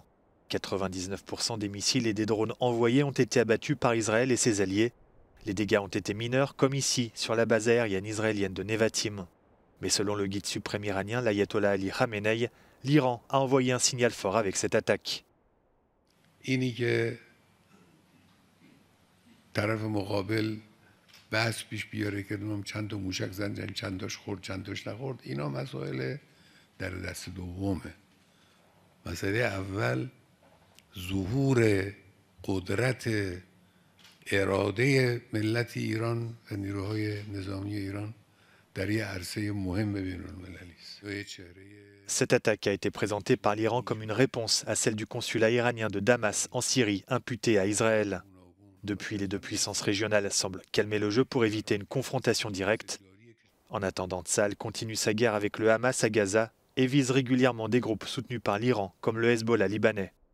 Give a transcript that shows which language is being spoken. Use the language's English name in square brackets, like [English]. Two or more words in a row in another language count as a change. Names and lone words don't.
[French] 99% des missiles et des drones envoyés ont été abattus par Israël et ses alliés. Les dégâts ont été mineurs, comme ici, sur la base aérienne israélienne de Nevatim. Mais selon le guide suprême iranien, l'ayatollah Ali Khamenei, l'Iran a envoyé un signal fort avec cette attaque. [Persian] بحث پیش بیاره که چند تا موشک زدن چند تاش خورد چند تاش نخورد اینا مسائل در دست دومه. مسئله اول ظهور قدرت اراده ملت ایران و نیروهای نظامی ایران در یه عرصه مهم بین‌المللی است. [French] Cette attaque a été présentée par l'Iran comme une réponse à celle du consulat iranien de Damas en Syrie imputée à Israël. Depuis, les deux puissances régionales semblent calmer le jeu pour éviter une confrontation directe. En attendant, Tsahal continue sa guerre avec le Hamas à Gaza et vise régulièrement des groupes soutenus par l'Iran, comme le Hezbollah libanais.